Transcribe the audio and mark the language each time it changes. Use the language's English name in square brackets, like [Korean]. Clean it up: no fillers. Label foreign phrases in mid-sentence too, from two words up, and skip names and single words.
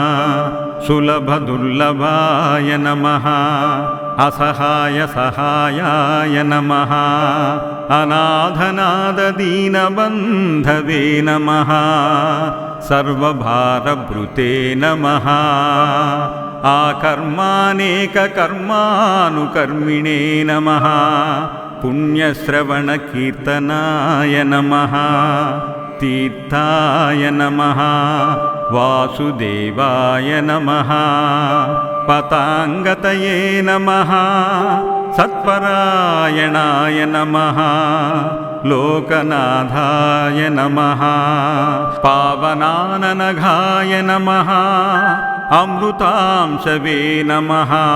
[Sanskrit] सुलभदुर्लभाय नमः। असहायसहायाय नमः। अनाथनाददीनबन्धवे नमः। सर्वभारभृते नमः। ఆకర్మానేకకర్మానుకర్మిణే నమః పుణ్యశ్రవణకీర్తనాయ నమః తీర్థాయ నమః వాసుదేవాయ నమః పతాంగతయే నమః సత్పరాయణాయ నమః లోకనాథాయ నమః పావనాననఘాయ నమః అమృతాంశవే నమః